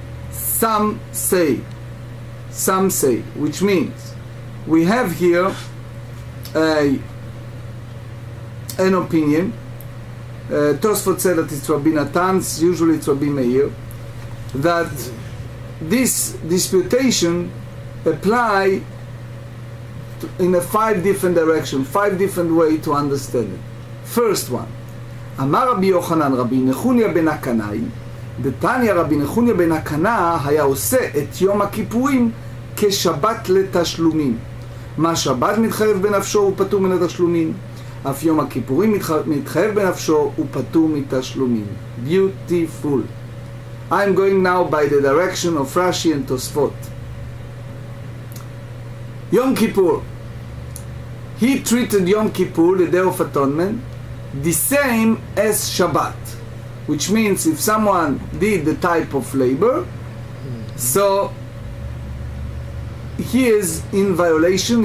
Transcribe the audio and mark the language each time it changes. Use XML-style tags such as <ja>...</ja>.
<en>Some say, which means we have here an opinion. Tosfot said that it's Rabbi Natan's, usually it's Rabbi Meir, that this disputation apply in a 5 different directions, 5 different ways to understand it. First one,</en> <he>Amar Rabbi Yochanan, Rabbi Nechunya ben Akanai, דתניא רבי נחוניה בן הקנה היה עושה את יום הכיפורים כשבת לתשלומים. מה שבת מתחייב בנפשו הוא פטור מן התשלומים. אף יום הכיפורים מתחייב בנפשו הוא פטור מתשלומים.</he> <en>Beautiful. I'm going now by the direction of Rashi and Tosfot. Yom Kippur. He treated Yom Kippur, the Day of Atonement, the same as Shabbat. Which means if someone did the type of labor, so he is in violation.</en>